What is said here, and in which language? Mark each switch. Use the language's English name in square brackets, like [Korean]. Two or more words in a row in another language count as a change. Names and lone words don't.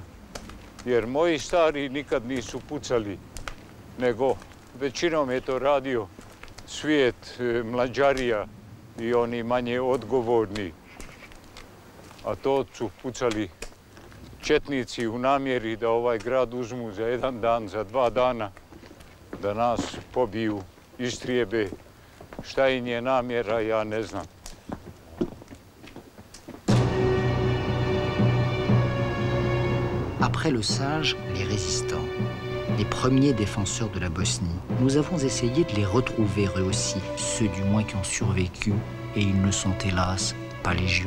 [Bosnian] Jer moji stari nikad nisu pucali, nego većinom je to radio svijet mlađarija i oni manje odgovorni. A to su pucali četnici u namjeri da ovaj grad uzmu za jedan dan, za 2 dana, da nas pobiju, istrijebe. Šta im je namjera, ja ne znam. [French] Après le Sage, les résistants, les premiers défenseurs de la Bosnie, nous avons essayé de les retrouver eux aussi, ceux du moins qui ont survécu, et ils ne sont hélas pas légion.